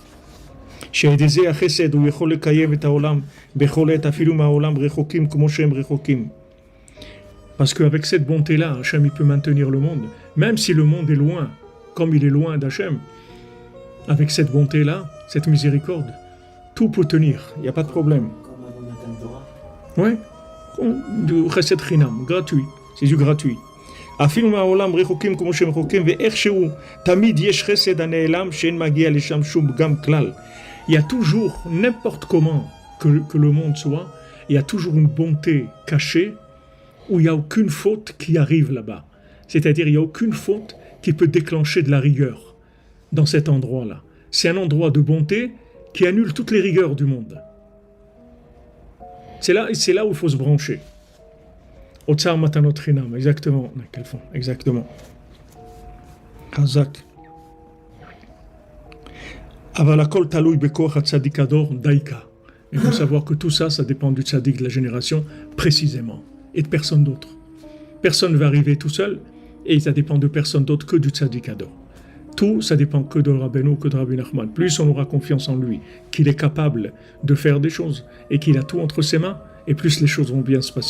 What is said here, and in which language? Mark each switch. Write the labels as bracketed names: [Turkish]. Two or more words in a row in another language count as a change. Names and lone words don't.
[French] Parce qu'avec cette bonté-là, Hachem il peut maintenir le monde, même si le monde est loin, comme il est loin d'Hachem. Avec cette bonté-là, cette miséricorde, tout peut tenir, il n'y a pas de problème. Oui, du [Hebrew] חסד חינם, [French] gratuit, c'est du gratuit. [Hebrew] אפילו מהעולם רחוקים כמו שהם רחוקים, ואיכשהו תמיד יש חסד הנעלם שאין מגיע לשם שום פגם כלל. [French] Il y a toujours, n'importe comment que le monde soit, il y a toujours une bonté cachée où il n'y a aucune faute qui arrive là-bas. C'est-à-dire, il n'y a aucune faute qui peut déclencher de la rigueur dans cet endroit-là. C'est un endroit de bonté qui annule toutes les rigueurs du monde. C'est là où il faut se brancher. [Hebrew] אוצר מתנות חינם, exactement. [French] Quel fond, exactement. Hazak. [Hebrew] אבל הכל תלוי בכח הצדיק הדור דייקא. [French] Il faut savoir que tout ça, ça dépend du tzaddik de la génération précisément et de personne d'autre. Personne ne va arriver tout seul et ça dépend de personne d'autre que du [Hebrew] צדיק הדור. [French] Tout, ça dépend que de Rabbeinu, que de Rabbi Nachman. Plus on aura confiance en lui, qu'il est capable de faire des choses et qu'il a tout entre ses mains, et plus les choses vont bien se passer.